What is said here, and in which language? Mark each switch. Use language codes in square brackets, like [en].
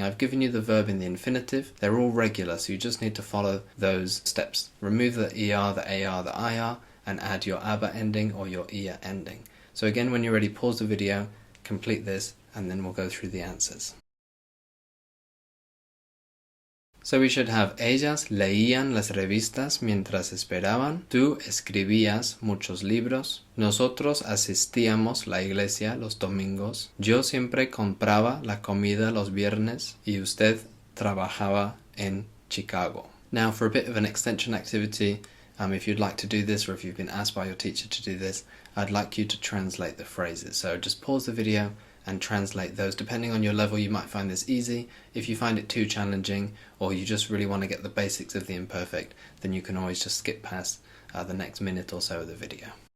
[en] I've given you the verb in the infinitive. They're all regular, so you just need to follow those steps. Remove the ER, the AR, the IR, and add your ABBA ending or your IA ending. So again, when you're ready, pause the video, complete this, and then we'll go through the answers. So we should have [es] ellas leían las revistas mientras esperaban, tú escribías muchos libros, nosotros asistíamos la iglesia los domingos, yo siempre compraba la comida los viernes y usted trabajaba en Chicago. [en] Now for a bit of an extension activity, if you'd like to do this or if you've been asked by your teacher to do this, I'd like you to translate the phrases. So just pause the video and translate those. Depending on your level, you might find this easy. If you find it too challenging or you just really want to get the basics of the imperfect, then you can always just skip past the next minute or so of the video.